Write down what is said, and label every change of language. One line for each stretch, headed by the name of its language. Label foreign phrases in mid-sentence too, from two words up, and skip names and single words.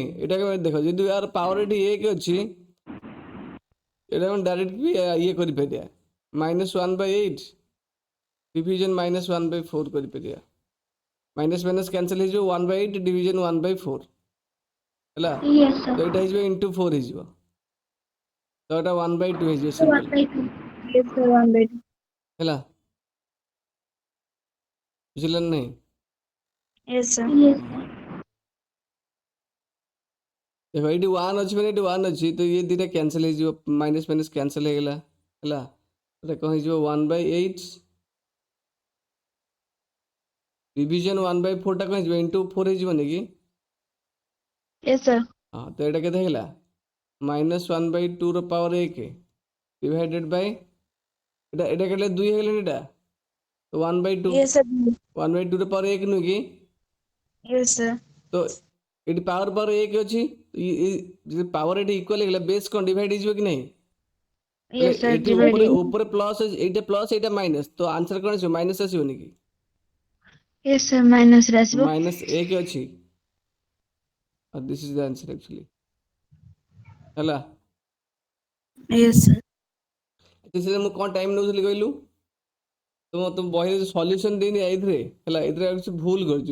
Odia: ଏଇଟା ଦେଖ, ଯଦି ୟାର ପାୱାର ଏଠି 1 ଅଛି, ଏଇଟା ଆମେ ଡାଇରେକ୍ଟ ବି ଇଏ କରିପାରିବା, -1/8 ଡିଭିଜନ -1/4 କରିପାରିବା।
English: minus minus cancel
Odia: ହେଇଯିବ, 1/8 ଡିଭିଜନ 1/4 ହେଲା।
English: Yes,
Odia: ତ
English: sir.
Odia: ଏଇଟା ହେଇଯିବ × 4 ହେଇଯିବ, ତ ଏଇଟା 1/2 ହେଇଯିବ
English: So ସିମ୍ପଲ 1/2. Yes, sir. 1/2.
Odia: ହେଲା। ବୁଝିଲେ ନା ନାହିଁ?
English: Yes, sir. Yes, sir.
Odia: ଦେଖ ଏଇଠି 1 ଅଛି ମାନେ ଏଇଠି 1 ଅଛି, ତ ଇଏ ଦୁଇଟା କ୍ୟାନସଲ ହେଇଯିବ,
English: minus minus cancel
Odia: ହେଇଗଲା ହେଲା। ଏଇଟା କ'ଣ ହେଇଯିବ, 1/8 ଡିଭିଜନ 1/4ଟା କ'ଣ ହେଇଯିବ, × 4 ହେଇଯିବନି କି?
English: Yes, sir.
Odia: ହଁ, ତ ଏଇଟା କେତେ ହେଇଗଲା, -1/2 ର ପାୱାର 1
English: divided by
Odia: ଏଇଟା ଏଇଟା କେତେ 2 ହେଇଗଲାଣି, ଏଇଟା 1/2
English: Yes, sir.
Odia: 1/2 ର ପାୱାର 1 ନୁହେଁ କି?
English: Yes, sir.
Odia: ତ ଏଠି ପାୱାର 1 ଅଛି, ଯଦି ପାୱାର ଏଠି ଇକ୍ୱାଲ ହେଇଗଲା, ବେସ୍ କ'ଣ ଡିଭାଇଡ୍ ହେଇଯିବ କି ନାହିଁ? ହେଲେ
English: Yes, sir.
Odia: ଏଠି ଉପରେ
English: Dividing.
Odia: ଉପରେ ପ୍ଲସ୍ ଅଛି, ଏଇଟା ପ୍ଲସ୍ ଏଇଟା ମାଇନସ୍, ତ ଆନ୍ସର କ'ଣ ଆସିବ, ମାଇନସ୍ ଆସିବନି କି?
English: Yes, sir. Minus
Odia: ରେ ଆସିବ।
English: -1
Odia: ଅଛି, ଆଉ
English: this is the answer actually ହେଲା। Yes, sir.
Odia: ସେଥିରେ ମୁଁ କ'ଣ ଟାଇମ୍ ନେଉଥିଲି କହିଲୁ? ତୁମ ବହିରେ ସଲ୍ୟୁସନ୍ ଦେଇନି ଏଇଥିରେ ହେଲା, ଏଥିରେ କିଛି ଭୁଲ କରିଛି।